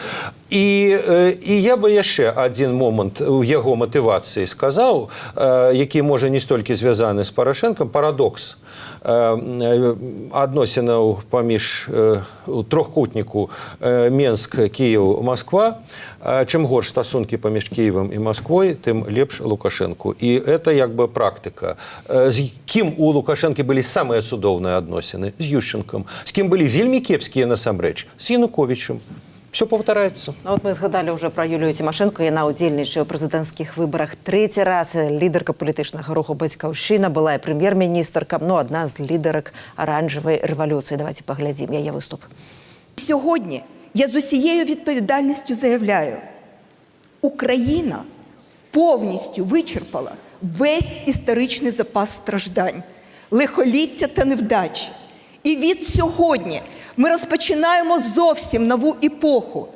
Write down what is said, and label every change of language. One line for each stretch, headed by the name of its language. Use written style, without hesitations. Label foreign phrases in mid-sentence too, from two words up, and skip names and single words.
Belarusian: І я бы яшчэ адзін момант у яго матывацыі сказаў, які можа не столькі звязаны з Порошенком, парадокс адносінаў паміж трохкутніку Менск, Кіев, Москва. Чым горш стасункі паміж Кіевам і Москвой, тым лепш Лукашенку. І это як бы практыка. З кім у Лукашэнкі былі самыя цудоўныя адносіны? З Ющенком. З кім былі вельмі кепскія насамрэч? З Януковічем.
Russian: Все повторяется. Вот мы згадали уже про Юлію Тимошенко.
Belarusian: Яна удзельнічае ў прэзідэнцкіх выбарах трэці раз. Лідарка палітычнага руху «Бацькаўшчына», была і прэм'ер-міністрка, адна з лідарак аранжавай рэвалюцыі. Давайте паглядзім яе выступ.
Ukrainian: Сьогодні я з усією відповідальністю заявляю, Україна повністю вичерпала весь історичний запас страждань, лихоліття та невдачі. І від сьогодні ми розпочинаємо зовсім нову епоху.